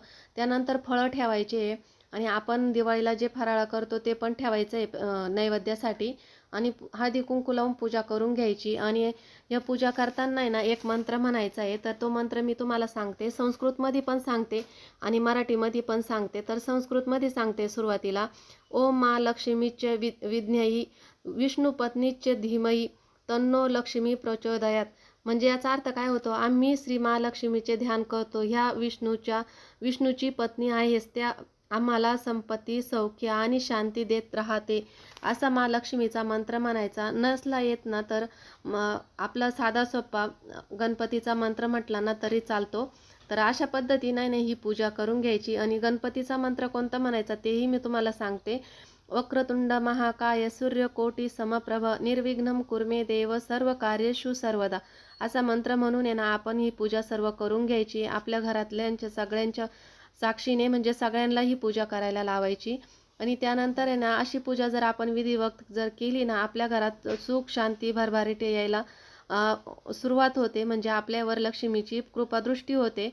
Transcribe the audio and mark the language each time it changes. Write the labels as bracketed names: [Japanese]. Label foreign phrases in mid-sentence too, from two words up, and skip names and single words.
[Marathi] त्यानंतर फळं ठेवायची आहे आणि आपण दिवाळीला जे फराळ करतो ते पण ठेवायचं आहे नैवेद्यासाठी. आणि हळदी कुंकू लावून पूजा करून घ्यायची. आणि या पूजा करताना आहे ना एक मंत्र म्हणायचा आहे. तर तो मंत्र मी तुम्हाला सांगते, संस्कृतमध्ये पण सांगते आणि मराठीमध्ये पण सांगते. तर संस्कृतमध्ये सांगते सुरुवातीला, [Sanskrit] ओम मा लक्ष्मीचे विद्मही विष्णुपत्नीचे धीमही तन्नो लक्ष्मी प्रचोदयात. [Marathi] म्हणजे याचा अर्थ काय होतो, आम्ही श्री महालक्ष्मीचे ध्यान करतो, ह्या विष्णूची पत्नी आहेस, त्या आम्हाला संपत्ती सौख्य आणि शांती देत राहते, असा महालक्ष्मीचा मंत्र म्हणायचा. नसला येत ना तर आपला साधा सोपा गणपतीचा मंत्र म्हटला ना तरी चालतो. तर अशा पद्धतीने ही पूजा करून घ्यायची. आणि गणपतीचा मंत्र कोणता म्हणायचा तेही मी तुम्हाला सांगते. [Sanskrit] वक्रतुंड महाकाय सूर्यकोटी समप्रभ निर्विघ्नं कुर्मे देव सर्व कार्येषु सर्वदा, [Marathi] असा मंत्र म्हणून आहे ना आपण ही पूजा सर्व करून घ्यायची. आपल्या घरातल्यांच्या सगळ्यांच्या साक्षीने म्हणजे सगळ्यांना ही पूजा करायला लावायची. आणि त्यानंतर आहे ना अशी पूजा जर आपण विधिवत जर केली ना, आपल्या घरात सुख शांती भरभराट यायला सुरुवात होते, म्हणजे आपल्यावर लक्ष्मीची कृपादृष्टी होते.